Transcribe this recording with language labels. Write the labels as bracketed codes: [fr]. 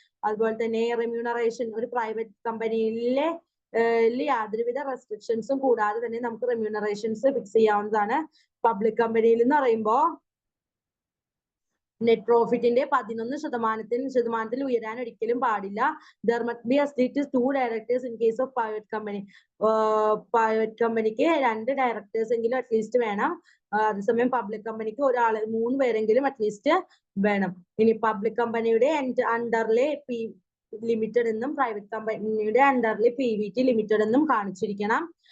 [ml] അതുപോലെ തന്നെ റെമ്യൂണറേഷൻ ഒരു പ്രൈവറ്റ് കമ്പനിയിലെ യാതൊരുവിധ റെസ്ട്രിക്ഷൻസും കൂടാതെ തന്നെ നമുക്ക് റെമ്യൂണറേഷൻസ് ഫിക്സ് ചെയ്യാവുന്നതാണ്. പബ്ലിക് കമ്പനിയിൽ എന്ന് പറയുമ്പോൾ നെറ്റ് പ്രോഫിറ്റിന്റെ 11% ഉയരാൻ ഒരിക്കലും പാടില്ല. [en] There must be at least 2 directors in case of private company. [ml] Private കമ്പനിക്ക് 2 ഡയറക്ടേഴ്സ് എങ്കിലും അറ്റ്ലീസ്റ്റ് വേണം. അതേസമയം പബ്ലിക് കമ്പനിക്ക് 3 പേരെങ്കിലും അറ്റ്ലീസ്റ്റ് വേണം. ഇനി പബ്ലിക് കമ്പനിയുടെ അണ്ടറിലെ ലിമിറ്റഡ് എന്നും പ്രൈവറ്റ് കമ്പനിയുടെ അണ്ടറിൽ PVT ലിമിറ്റഡ് എന്നും കാണിച്ചിരിക്കണം.